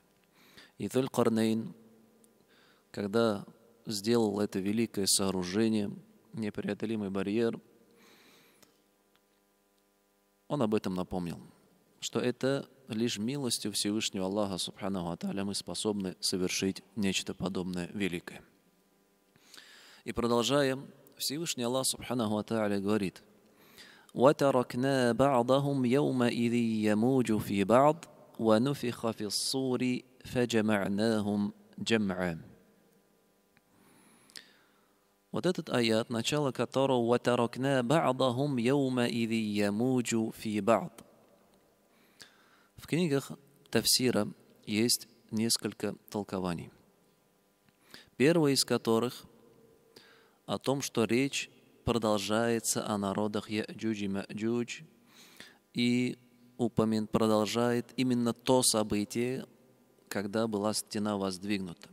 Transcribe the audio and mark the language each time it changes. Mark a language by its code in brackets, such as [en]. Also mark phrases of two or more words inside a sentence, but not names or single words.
[ru] И Зуль-Карнайн, когда сделал это великое сооружение, непреодолимый барьер, он об этом напомнил, что это лишь милостью Всевышнего Аллаха [ar] سبحانه وتعالى [ru] мы способны совершить нечто подобное великое. И продолжая, Всевышний Аллах [ar] سبحانه وتعالى [ru] говорит: [ar] وَتَرَكْنَا بَعْضَهُمْ يَوْمَئِذٍ يَمُوجُ فِي بَعْضٍ وَنُفِخَ فِي الصُّورِ فَجَمَعْنَاهُمْ جَمْعًا. [ru] Вот этот аят, начало которого [ar] وَتَرَكْنَا بَعْضَهُمْ يَوْمَئِذٍ يَمُوجُ فِي بَعْضٍ. [ru] В книгах тафсира есть несколько толкований. Первое из которых о том, что речь продолжается о народах Я'джудж и Ма'джудж и продолжает именно то событие, когда была стена воздвигнута.